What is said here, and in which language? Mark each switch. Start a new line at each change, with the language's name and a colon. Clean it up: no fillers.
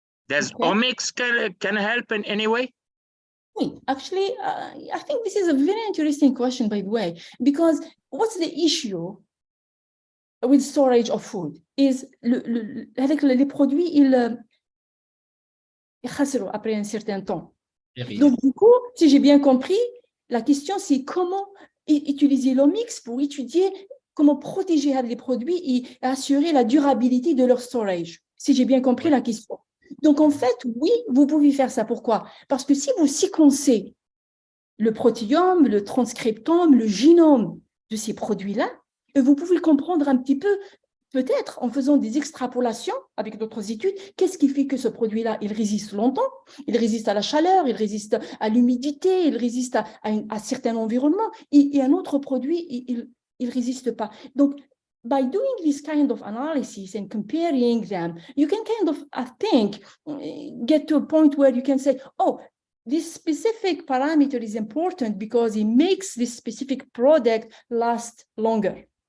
English: Does omics can help in any way? Actually, I think this is a very interesting question, by the way, because what's the issue with storage of food is
French: les produits, ils chassent après un certain temps. Donc, du coup, si j'ai bien compris, la question, c'est comment utiliser l'omics pour étudier comment protéger les produits et assurer la durabilité de leur storage, si j'ai bien compris la question. Donc, en fait, oui, vous pouvez faire ça. Pourquoi? Parce que si vous séquencez le protéome, le transcriptome, le génome de ces produits-là, vous pouvez comprendre un petit peu, peut-être en faisant des extrapolations avec d'autres études, qu'est-ce qui fait que ce produit-là, il résiste longtemps, il résiste à la chaleur, il résiste à l'humidité, il résiste à certains environnements, et un autre produit, il résiste pas. Donc,
English: by doing this kind of analysis and comparing them, you can kind of, I think, get to a point where you can say, oh, this specific parameter is important because it makes this specific product last longer.